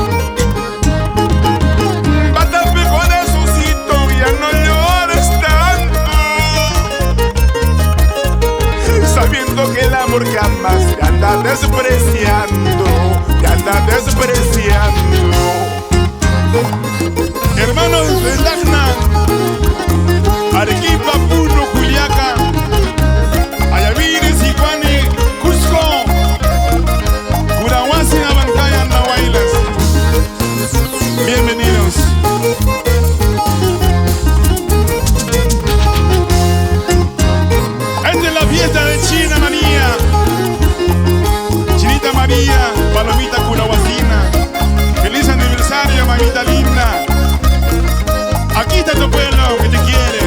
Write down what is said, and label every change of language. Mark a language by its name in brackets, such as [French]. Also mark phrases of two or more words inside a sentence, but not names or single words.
[Spanish] Basta mejor Jesucito, ya no llores tanto, sabiendo que el amor que amas te anda despreciando, te anda despreciando. Hermanos de Tacna, Arequipa, Puno, Juliaca, Ayaviri, Sicuani, Cusco, Curahuasi, Abancaya, Nahuaylas. Bienvenidos. Esta es la fiesta de China María. Chinita María, Palomita Curahuasina. Feliz aniversario, mamita linda. Aquí está tu pueblo que te quiere.